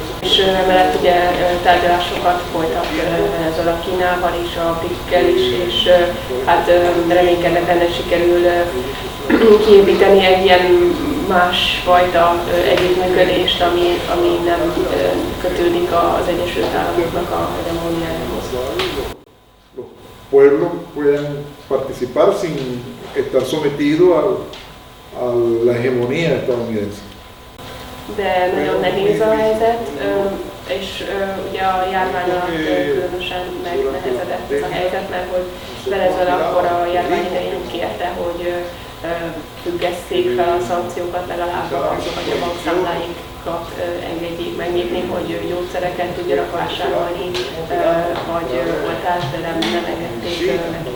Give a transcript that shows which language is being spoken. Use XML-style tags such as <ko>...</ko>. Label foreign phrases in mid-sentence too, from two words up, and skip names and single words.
<hu>És emellett ugye tárgyalásokat folytat Venezuela Kínával is, a BRIC-kel is, és hát reménykednek benne sikerül kiépíteni egy ilyen másfajta együttműködést, ami nem kötődik az Egyesült Államoknak a hegemóniájához.</hu> <es>Los pueblos pueden participar sin estar sometidos a la hegemonía estadounidense.</es> <hu>De nagyon nehéz a helyzet, és ugye a járvány alatt különösen megnehezedett ez a helyzet, mert hogy Venezuela akkor a járvány idején kérte, hogy függesszék fel a szankciókat, legalább azokat a bankszámláikat engedjék megnyitni, hogy gyógyszereket tudjanak vásárolni, vagy oltást, de nem engedték nekik.</hu>